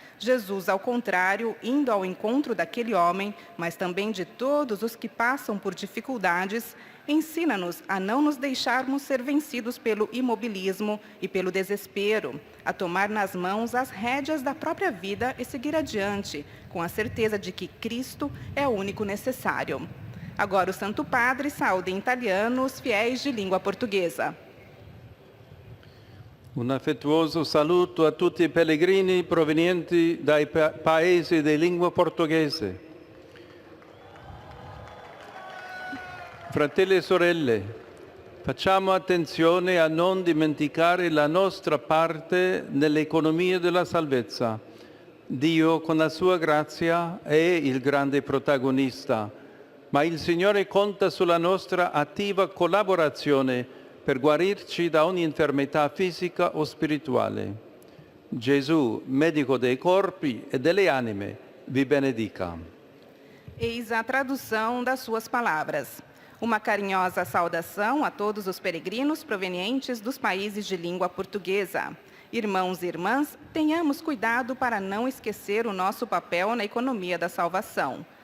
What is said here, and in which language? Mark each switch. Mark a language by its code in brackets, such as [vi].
[pt] Jesus, ao contrário, indo ao encontro daquele homem, mas também de todos os que passam por dificuldades, ensina-nos a não nos deixarmos ser vencidos pelo imobilismo e pelo desespero, a tomar nas mãos as rédeas da própria vida e seguir adiante, com a certeza de que Cristo é o único necessário. Agora o Santo Padre saúda em italiano os fiéis de língua portuguesa. [it] Un affettuoso saluto a tutti i pellegrini provenienti dai paesi di lingua portoghese. Fratelli e sorelle, Facciamo attenzione a non dimenticare la nostra parte nell'economia della salvezza. Dio, con la sua grazia, è il grande protagonista, ma il Signore conta sulla nostra attiva collaborazione per guarirci da ogni infermità fisica o spirituale. Gesù, medico dei corpi e delle anime, vi benedica. [pt] Eis a tradução das suas palavras. Uma carinhosa saudação a todos os peregrinos provenientes dos países de língua portuguesa. Irmãos e irmãs, tenhamos cuidado para não esquecer o nosso papel na economia da salvação.